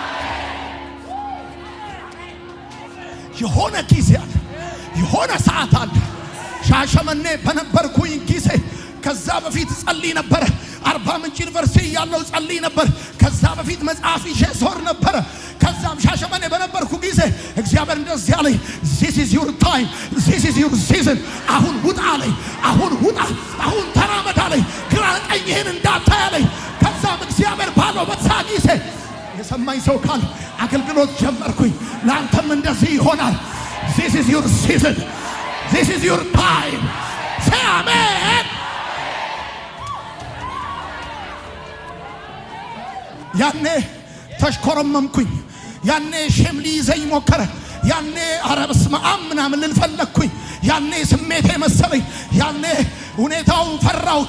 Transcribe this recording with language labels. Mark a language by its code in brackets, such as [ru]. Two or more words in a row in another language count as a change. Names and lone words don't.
[am] የሆነ ጊዜ አለ፣ የሆነ ሰዓት አለ። ሻሸመኔ በነበርኩኝ ጊዜ ከዛ በፊት ጸልይ ነበር። አርባ ምንጭ ዩኒቨርሲቲ ያለው ጸልይ ነበር። ከዛ በፊት መጽሐፍ ይዤ ዞር ነበር። ከዛም ሻሸመኔ በነበርኩ ጊዜ እግዚአብሔር እንደዚህ አለኝ፣ [en] this is your time, this is your season። [am] አሁን ውጣ አለኝ፣ አሁን ውጣ፣ አሁን ተራመድ አለኝ፣ ግራ ቀኝህን እንዳታይ አለኝ። ከዛም እግዚአብሔር ባለው በዛ ጊዜ የሰማኝ ሰው ካል አገልግሎት ጀመርኩኝ። ለአንተም እንደዚህ ይሆናል። [en] this is your season, this is your time። say amen። [am] ያኔ ተሽኮረመምኩኝ። ያኔ ሼም ሊይዘኝ ሞከረ። ያኔ ኧረ በስመ አብ ምናምን ልል ፈለግኩኝ። ያኔ ስሜቴ መሰለኝ። ያኔ ሁኔታውን ፈራሁት፣